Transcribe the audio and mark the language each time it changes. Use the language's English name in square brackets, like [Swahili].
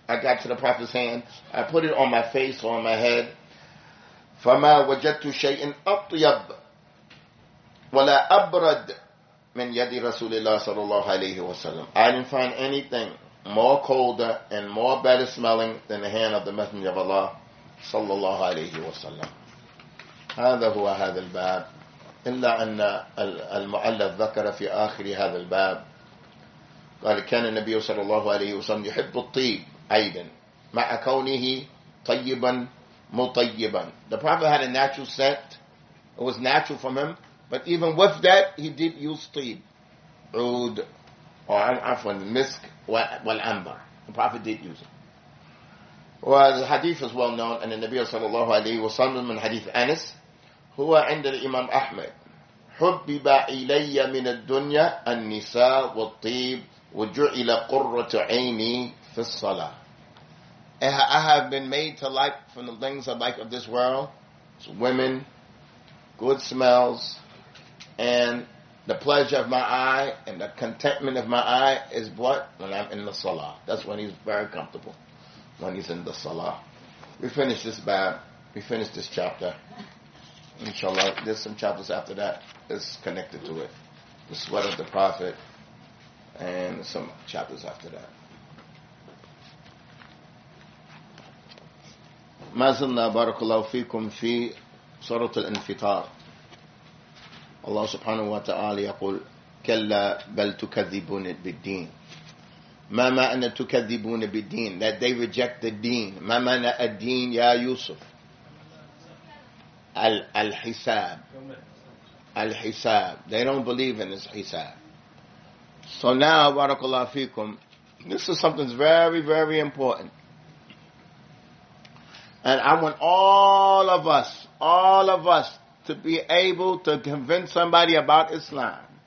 [English] I got to the Prophet's hand. I put it on my face or on my head. [Arabic] فما وجدت شيء أطيب ولا أبرد من يد رسول الله صلى الله عليه وسلم. [English] I didn't find anything more colder and more better smelling than the hand of the Messenger of Allah صلى الله عليه وسلم. [Arabic] هذا هو هذا الباب. إلا أن المؤلف ذكر في آخر هذا الباب قال كان النبي صلى الله عليه وسلم يحب الطيب أيضا مع كونه طيبا مطيبا. [English] The Prophet had a natural scent. It was natural from him. But even with that, he did use طيب, oud, or عفوا misk, والعنبر. The Prophet did use it. Well, the hadith is well known, and the Nabi [Arabic] صلى الله عليه وسلم من حديث أنس هو عند الإمام أحمد حبب إلي من الدنيا النساء والطيب وجعل قرة عيني في الصلاة. [English] I have been made to like from the things I like of this world, it's women, good smells, and the pleasure of my eye and the contentment of my eye is what? When I'm in the salah. That's when he's very comfortable, when he's in the salah. We finished this bab. We finished this chapter. Inshallah, there's some chapters after that that's connected to it. The sweat of the Prophet and some chapters after that. [Arabic] ما زلنا بارك الله فيكم في سورة الانفطار. الله سبحانه وتعالى يقول كلا بل تكذبون بالدين. ما معنى تكذبون بالدين? [English] That they reject the deen. [Arabic] ما معنى الدين يا يوسف؟ الحساب. الحساب. [English] They don't believe in this hisab. So now, [Arabic] بارك الله فيكم, [English] this is something that's very, very important. And I want all of us to be able to convince somebody about Islam.